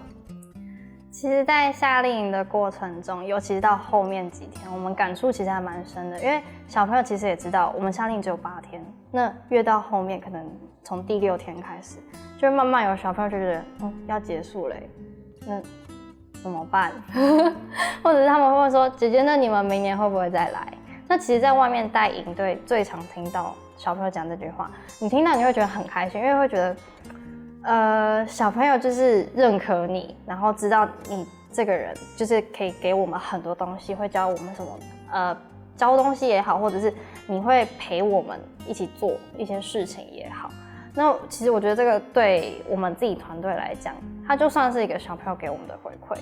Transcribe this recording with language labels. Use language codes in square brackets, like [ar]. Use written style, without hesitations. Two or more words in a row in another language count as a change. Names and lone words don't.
[zh] 其實，在夏令營的過程中，尤其是到後面幾天，我們感觸其實還蠻深的。因為小朋友其實也知道，我們夏令營只有8天，那越到後面，可能從第6天開始，就慢慢有小朋友就覺得，要結束了，那怎麼辦？或者是他們會問說，姐姐，那你們明年會不會再來？那其實，在外面帶營隊最常聽到小朋友講這句話，你聽到你會覺得很開心，因為會覺得，小朋友就是认可你，然后知道你这个人就是可以给我们很多东西，会教我们什么教东西也好，或者是你会陪我们一起做一些事情也好。那其实我觉得这个对我们自己团队来讲，它就算是一个小朋友给我们的回馈。